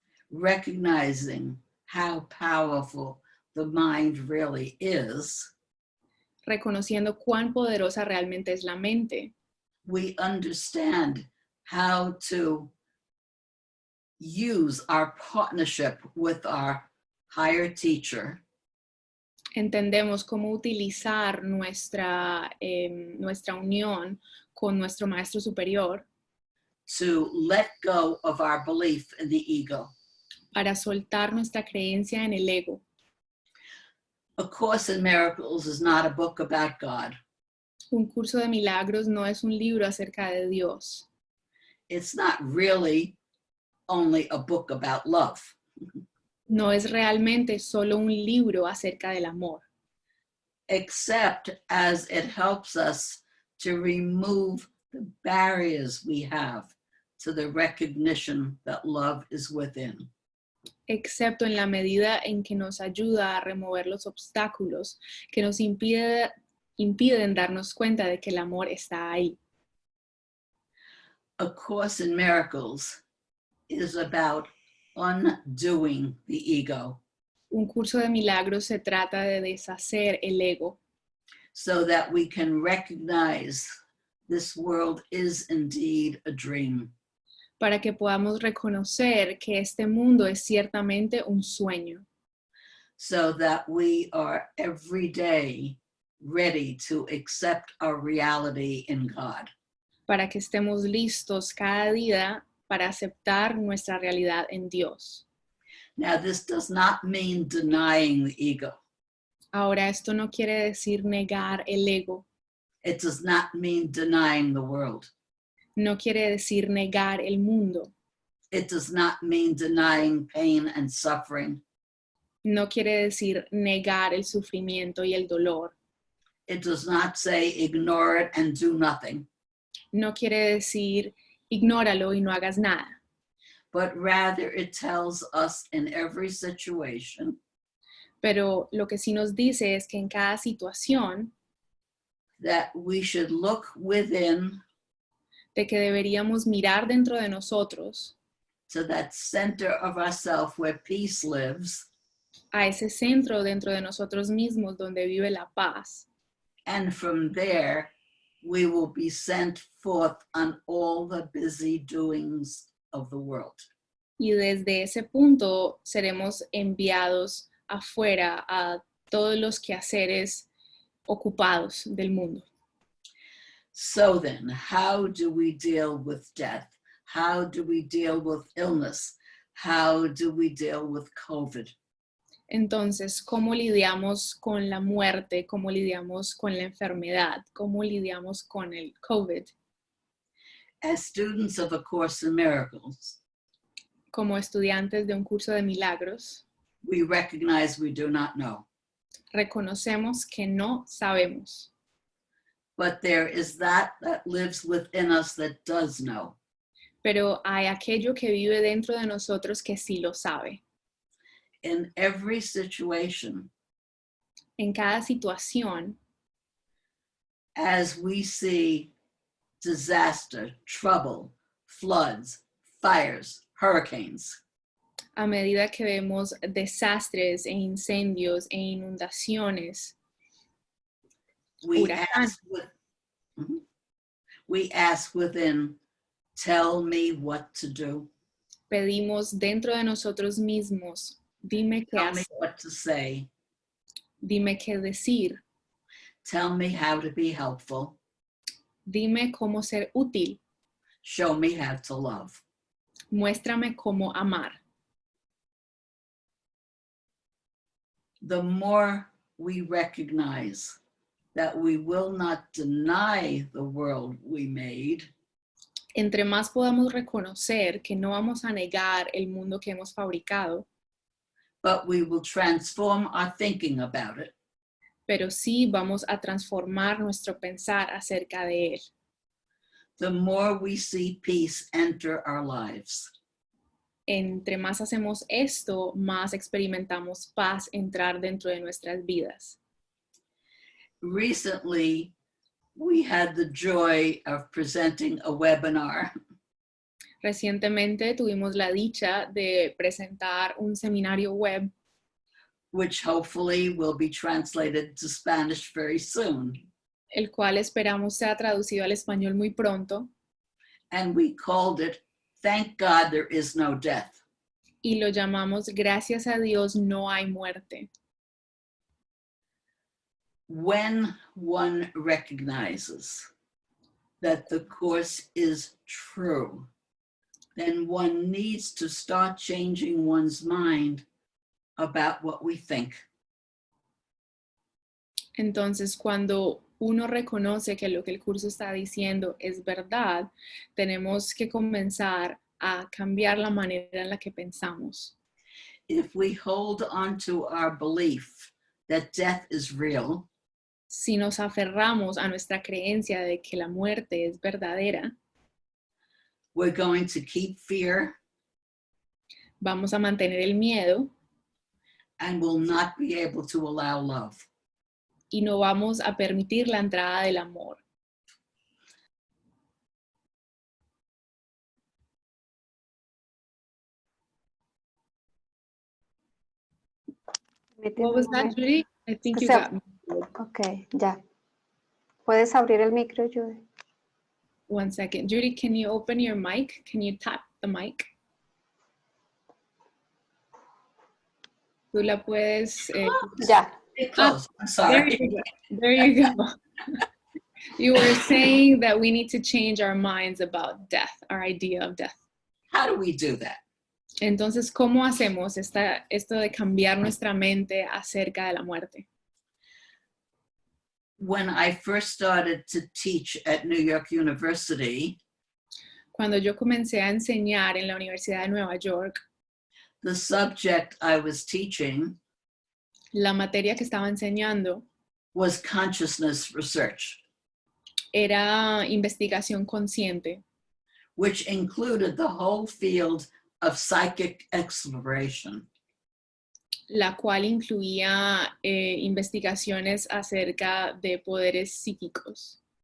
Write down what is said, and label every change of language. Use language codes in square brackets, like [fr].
[en] recognizing how powerful the mind really is, [es] reconociendo cuán poderosa realmente es la mente, [en] we understand how to use our partnership with our higher teacher [es] entendemos cómo utilizar nuestra unión con nuestro Maestro Superior [en] to let go of our belief in the ego. [es] para soltar nuestra creencia en el ego. [en] A Course in Miracles is not a book about God. [es] Un curso de milagros no es un libro acerca de Dios. [en] It's not really only a book about love. [es] No es realmente solo un libro acerca del amor, [en] Except as it helps us to remove the barriers we have to the recognition that love is within. [es] excepto en la medida en que nos ayuda a remover los obstáculos que nos impiden darnos cuenta de que el amor está ahí. [en] A Course in Miracles is about undoing the ego [es] Un curso de milagros se trata de deshacer el ego [en] so that we can recognize this world is indeed a dream. [es] para que podamos reconocer que este mundo es ciertamente un sueño, [en] So that we are every day ready to accept our reality in God. [es] para que estemos listos cada día para aceptar nuestra realidad en Dios. [en] Now, this does not mean denying the ego. [es] Ahora, esto no quiere decir negar el ego, [en] It does not mean denying the world. [es] no quiere decir negar el mundo, [en] It does not mean denying pain and suffering. [es] no quiere decir negar el sufrimiento y el dolor, [en] It does not say ignore it and do nothing, [es] no quiere decir ignóralo y no hagas nada, [en] but rather it tells us in every situation [es] pero lo que sí nos dice es que en cada situación [en] that we should look within [es] de que deberíamos mirar dentro de nosotros [en] to that center of ourself where peace lives, [es] a ese centro dentro de nosotros mismos donde vive la paz. [en] and from there we will be sent forth on all the busy doings of the world. [es] Y desde ese punto seremos enviados afuera a todos los quehaceres ocupados del mundo. [en] So then, how do we deal with death? How do we deal with illness? How do we deal with COVID? [es] Entonces, ¿cómo lidiamos con la muerte? ¿Cómo lidiamos con la enfermedad? ¿Cómo lidiamos con el COVID? [en] As students of A Course in Miracles, [es] Como estudiantes de un curso de milagros, [en] we recognize we do not know, [es] reconocemos que no sabemos, [en] but there is that lives within us that does know. [es] pero hay aquello que vive dentro de nosotros que sí lo sabe. [en] In every situation, [es] En cada situación, [en] as we see disaster, trouble, floods, fires, hurricanes, [es] a medida que vemos desastres e incendios e inundaciones, [en] we [es] huracanes, [en] ask within, tell me what to do, [es] pedimos dentro de nosotros mismos, dime qué [en] tell me [es] hacer, [en] what to say, [es] dime qué decir, [en] tell me how to be helpful, [es] dime cómo ser útil, [en] show me how to love. [es] muéstrame cómo amar. [en] The more we recognize that we will not deny the world we made, [es] Entre más podamos reconocer que no vamos a negar el mundo que hemos fabricado, [en] but we will transform our thinking about it, [es] pero sí vamos a transformar nuestro pensar acerca de él. [en] the more we see peace enter our lives. [es] Entre más hacemos esto, más experimentamos paz entrar dentro de nuestras vidas. [en] Recently, we had the joy of presenting a webinar [es] Recientemente tuvimos la dicha de presentar un seminario web, [en] which hopefully will be translated to Spanish very soon. [es] el cual esperamos sea traducido al español muy pronto, [en] And we called it, Thank God There Is No Death. [es] y lo llamamos Gracias a Dios no hay muerte. [en] When one recognizes that the Course is true, then one needs to start changing one's mind about what we think. [es] Entonces, cuando uno reconoce que lo que el curso está diciendo es verdad, tenemos que comenzar a cambiar la manera en la que pensamos. [en] If we hold on to our belief that death is real, [es] Si nos aferramos a nuestra creencia de que la muerte es verdadera, [en] we're going to keep fear [es] vamos a mantener el miedo [en] and will not be able to allow love. [es] y no vamos a permitir la entrada del amor. [en] What was that, Judy? I think you got me. [es] Ok, ya. ¿Puedes abrir el micro, Judy? [en] 1 second. Judy, can you open your mic? Can you tap the mic? [es] Tú la puedes... Ya. [en] Get close. I'm There sorry. you go. There you go. You were saying that we need to change our minds about death, our idea of death. How do we do that? [es] Entonces, ¿cómo hacemos esto de cambiar nuestra mente acerca de la muerte? [en] When I first started to teach at New York University, [es] Cuando yo comencé a enseñar en la Universidad de Nueva York, [en] the subject I was teaching [es] la materia que estaba enseñando [en] was consciousness research, [es] era investigación consciente, [en] which included the whole field of psychic exploration. [es] la cual incluía investigaciones acerca de poderes psíquicos.